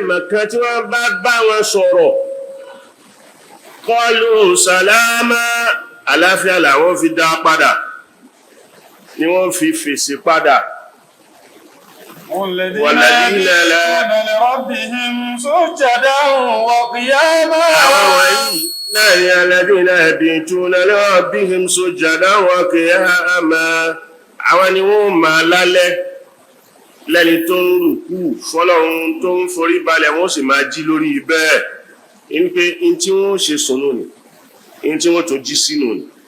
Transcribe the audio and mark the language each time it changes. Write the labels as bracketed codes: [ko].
[yo] kan tí wọ́n bá wọn sọ̀rọ̀ [ar] qalu salama [yo] àláfíà làwọn fi dá padà ni wọ́n fi fèsì padà [ar] والذين لربهم سجدا وقياما [yo] àwọn wọ̀nyí náà ni [ar] الذين يبيتون لربهم سجدا وقياما [yo] àwọn ni wọ́n máa lálẹ́ lẹ́ni tó ń rùkú fọ́lọ́run tó ń forí balẹ̀ wọ́n sì máa jí lórí bẹ́ẹ̀ in pé in tí wọ́n ṣe sùnú ni in tí wọ́n tó jí sínú ni